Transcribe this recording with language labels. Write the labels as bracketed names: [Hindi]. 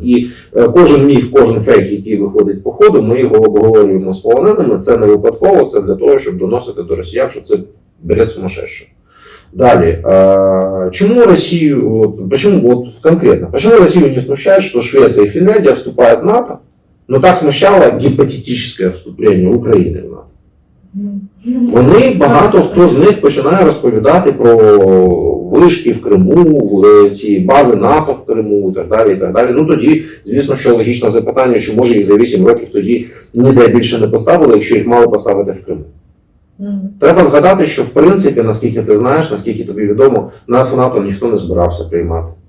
[Ukrainian] І кожен міф, кожен фейк, який виходить по ходу, ми його обговорюємо з полоненими. Це не випадково, це для того, щоб доносити до росіян, що це [Russian] бред сумасшедший. Далі, почему Россию не смущает, что Швеция и Финляндия вступают в НАТО, но так смущало гипотетическое [Ukrainian] вступлення України [Russian] в НАТО? [Ukrainian] Вони, багато хто з них починає розповідати про вишки в Криму, ці бази НАТО в Криму і так далі, і так далі. Ну тоді, звісно, що логічне запитання, що може їх за 8 років тоді ніде більше не поставили, якщо їх мали поставити в Криму. Треба згадати, що в принципі, наскільки ти знаєш, наскільки тобі відомо, нас в НАТО ніхто не збирався приймати.